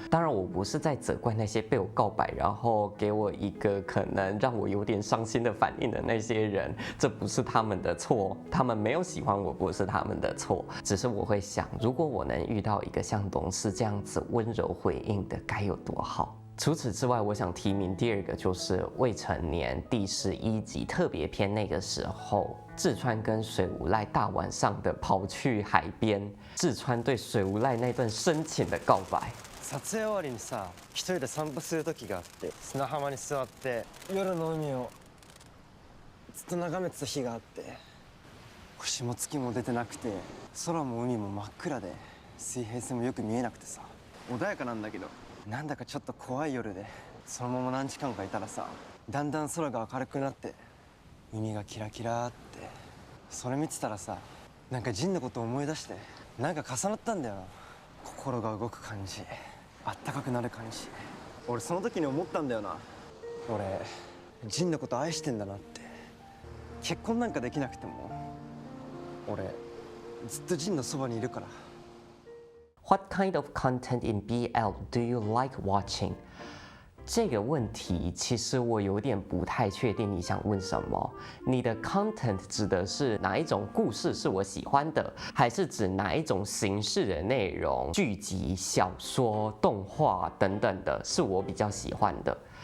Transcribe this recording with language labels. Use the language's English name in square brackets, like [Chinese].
[Chinese] 当然，我不是在责怪那些被我告白，然后给我一个可能让我有点伤心的反应的那些人，这不是他们的错，他们没有喜欢我，不是他们的错，只是我会想，如果我能遇到一个像龙司这样子温柔回应的，该有多好。除此之外，我想提名第2个就是未成年第11集特別篇。那个时候，志川跟水无赖大晚上的跑去海边，志川对水无赖那段深情的告白。 [Japanese] 撮影終わりにさ、一人で散歩する時があって、砂浜に座って夜の海をずっと眺めてた日があって、星も月も出てなくて、空も海も真っ暗で、水平線もよく見えなくてさ、穏やかなんだけど、なんだかちょっと怖い夜で、そのまま何時間かいたらさ、だんだん空が明るくなって、海がキラキラって、それ見てたらさ、なんかジンのこと思い出して、なんか重なったんだよな。心が動く感じ。あったかくなる彼氏。俺その時に思ったんだよな。俺ジンのこと愛してんだなって。結婚なんかできなくても俺ずっとジンのそばにいるから。 [English] What kind of content in BL do you like watching？ [Chinese] 这个问题其实我有点不太确定你想问什么。你的 content 指的是哪一种故事是我喜欢的，还是指哪一种形式的内容，剧集、小说、动画等等的，是我比较喜欢的？